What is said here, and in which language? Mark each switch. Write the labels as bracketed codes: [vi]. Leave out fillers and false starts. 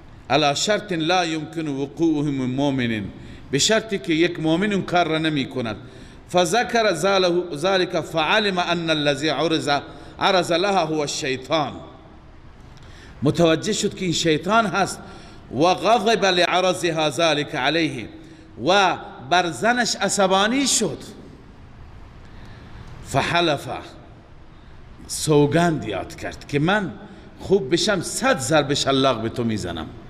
[ar] علی شرط لا یمکن وقوعه من مؤمن، [fa] به شرطی که یک مؤمن اون کار را نمی کند. [ar] فذكر ذلك فعلم ان الذي عرض لها هو الشیطان. [fa] متوجه شد که این شیطان هست. [ar] و غضب لعرضها ذلك علیه، [fa] و بر زنش عصبانی شد. [ar] فحلف، [fa] سوگند یاد کرد که من خوب بشم 100 ضرب شلاق به تو میزنم.